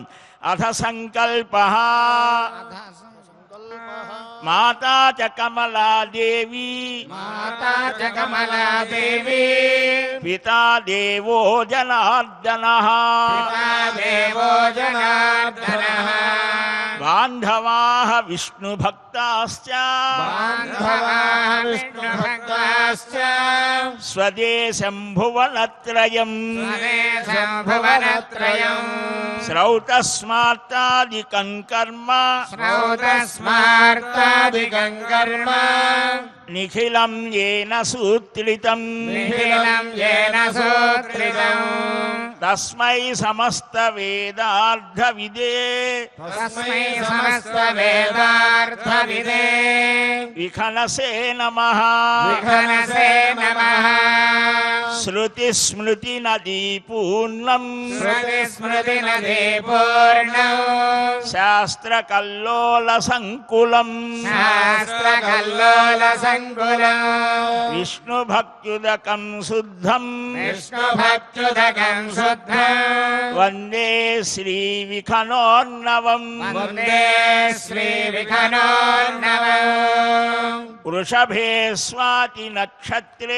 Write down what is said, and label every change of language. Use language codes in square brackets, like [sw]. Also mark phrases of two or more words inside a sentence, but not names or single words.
[sa] అథ సంకల్ప మాతా చ కమలాదేవి పితా దేవో జనార్దనః బాంధవాః విష్ణు భక్తాశ్చ స్వదేశం భువనత్రయం శ్రౌతస్మార్తాదికం కర్మ నిఖిలం येन सूत्रितं తస్మై సమస్త వేదార్థవిదే విఖనసే నమః శృతి స్మృతి నదీ పూర్ణం శాస్త్ర కల్లోల సంకులం విష్ణు భక్త్యుదకం శుద్ధం వందే శ్రీ విఖనోర్ణవం వృషభే స్వాతి నక్షత్రే